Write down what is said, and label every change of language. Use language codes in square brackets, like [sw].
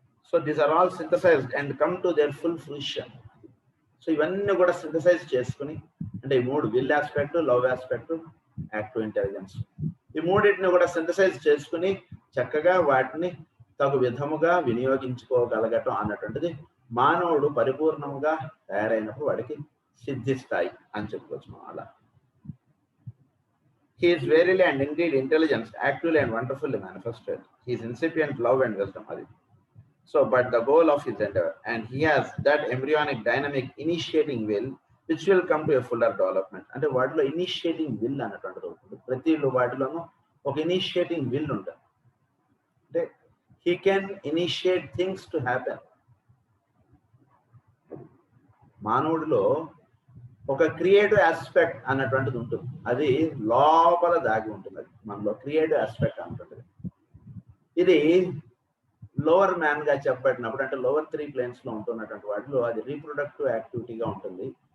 [en] So these are all synthesized and come to their full fruition. [te] So ఇవన్నీ కూడా synthesise చేసుకుని, అంటే ఈ 3 will aspect, love aspect, active intelligence, ఈ మూడింటిని కూడా సింథసైజ్ చేసుకుని చక్కగా వాటిని తగు విధముగా వినియోగించుకోగలగటం అన్నటువంటిది మానవుడు పరిపూర్ణంగా తయారైనప్పుడు వాడికి సిద్ధిస్తాయి అని చెప్పుకోవచ్చు మనం. [en] అలా he is verily and indeed intelligence, actively and wonderfully manifested. He is incipient love and wisdom. So but the goal of his endeavor, and he has that embryonic dynamic initiating will which will come to a fuller development. [te] అంటే వాటిలో initiating will అన్నటువంటిది ఉంటుంది. ప్రతి వాటిలోనూ ఒక initiating will ఉంటుంది. [en] అంటే he can initiate things to happen. [te] మానవుడిలో ఒక creative aspect అన్నటువంటిది ఉంటుంది. అది లోపల దాగి ఉంటుంది. అది మనలో క్రియేటివ్ ఆస్పెక్ట్ అంటుంది. ఇది లోవర్ మ్యాన్ గా చెప్పబడినప్పుడు, అంటే లోవర్ 3 ప్లేన్స్ లో ఉంటున్నటువంటి వాటిలో అది రీప్రొడక్టివ్ యాక్టివిటీగా ఉంటుంది.